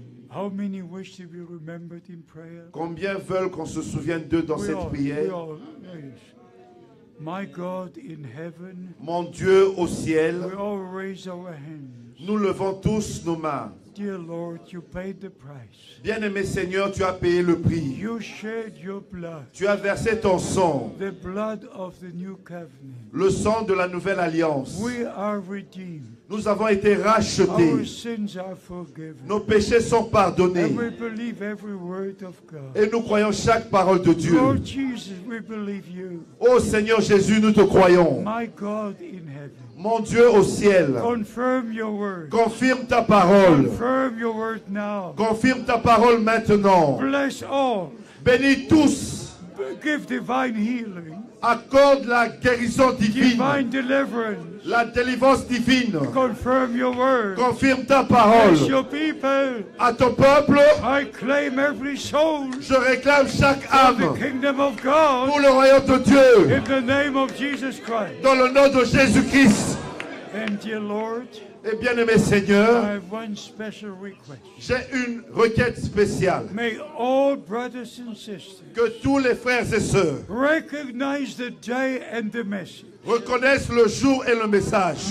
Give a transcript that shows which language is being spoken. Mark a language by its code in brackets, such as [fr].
[en] How many wish to be remembered in prayer? [fr] Combien veulent qu'on se souvienne d'eux dans cette prière? [en] we all, yes. My God in heaven, [fr] Mon Dieu au ciel, [en] we all raise our hands. [fr] nous levons tous nos mains. [en] Dear Lord, you paid the price. [fr] Bien-aimé Seigneur, tu as payé le prix. [en] You shed your blood, [fr] Tu as versé ton sang, [en] the blood of the new covenant. [fr] le sang de la nouvelle alliance. [en] We are redeemed. [fr] Nous avons été rachetés. [en] Our sins are forgiven. [fr] Nos péchés sont pardonnés. [en] And we believe every word of God. [fr] Et nous croyons chaque parole de Dieu. [en] Lord Jesus, we believe you. [fr] Ô Seigneur Jésus, nous te croyons. [en] My God in heaven. [fr] Mon Dieu au ciel, [en] Confirm your word. [fr] confirme ta parole. [en] Confirm your word now. [fr] Confirme ta parole maintenant. [en] Bless all. [fr] Bénis tous. [en] Give divine healing. [fr] Accorde la guérison divine. [en] Divine deliverance. [fr] La délivrance divine. [en] Confirm your word. [fr] Confirme ta [en] Bless [fr] parole. [en] your people. [fr] À ton peuple, [en] I claim every soul [fr] je réclame chaque [en] for [fr] âme [en] the kingdom of God [fr] pour le royaume de Dieu. [en] in the name of Jesus Christ. [fr] Dans le nom de Jésus-Christ. [en] And dear Lord, [fr] Et bien-aimé [en] I [fr] Seigneur, [en] have one special request. [fr] j'ai une requête spéciale. [en] May all brothers and sisters [fr] Que tous les frères et sœurs [en] recognize the day and the message. [fr] reconnaissent le jour et le message.